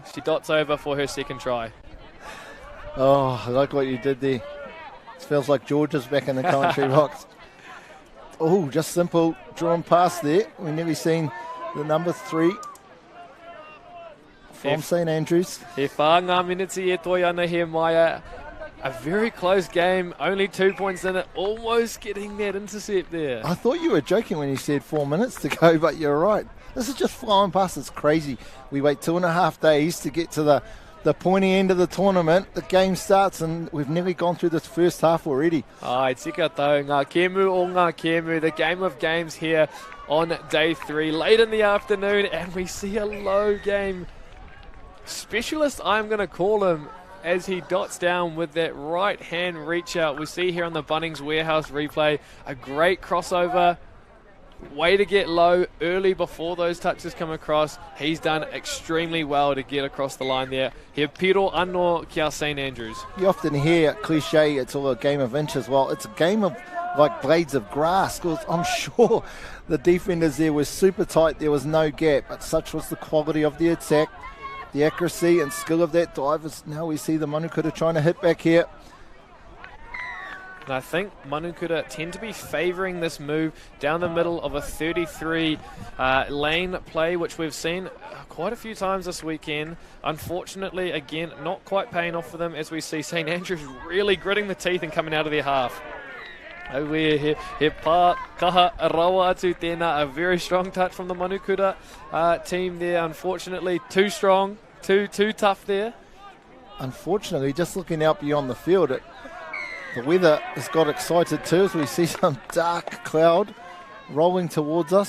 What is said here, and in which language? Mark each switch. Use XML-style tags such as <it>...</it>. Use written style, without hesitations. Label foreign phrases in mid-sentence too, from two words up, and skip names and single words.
<en>She dots over for her second try. Oh, I like what you did there. It feels like George is back in the commentary box. Oh, just simple drawn past there. We've nearly seen the number 3 from St Andrews.</en> <mi>He whāngā miniti e toi ana he Maia.</mi> <en>A very close game, only 2 points in it, almost getting that intercept there. I thought you were joking when you said 4 minutes to go, but you're right. This is just flying past. It's crazy. We wait 2.5 days to get to the pointy end of the tournament. The game starts and we've nearly gone through this first half already.</en> <mi>Ai, tika tau, ngā kemu o ngā kemu,</mi> <en>the game of games here on day 3, late in the afternoon, and we see a low game specialist, I'm going to call him, as he dots down with that right hand reach out. We see here on the Bunnings Warehouse replay, a great crossover. Way to get low early before those touches come across. He's done extremely well to get across the line there.</en> <mi>He piro anō kia St Andrews.</mi> <en>You often hear cliche, it's all a game of inches. Well, it's a game of like blades of grass, because I'm sure the defenders there were super tight. There was no gap, but such was the quality of the attack. The accuracy and skill of that dive is now we see the Manukura trying to hit back here. And I think Manukura tend to be favouring this move down the middle of a 33 lane play, which we've seen quite a few times this weekend. Unfortunately, again, not quite paying off for them as we see St Andrews really gritting the teeth and coming out of their half.</en> <mi>He pā kaha rawa atu tēnā,</mi> <en>a very strong touch from the Manukura team there. Unfortunately, too strong, too tough there. Unfortunately, just looking out beyond the field, the weather has got excited too as we see some dark cloud rolling towards us.</en>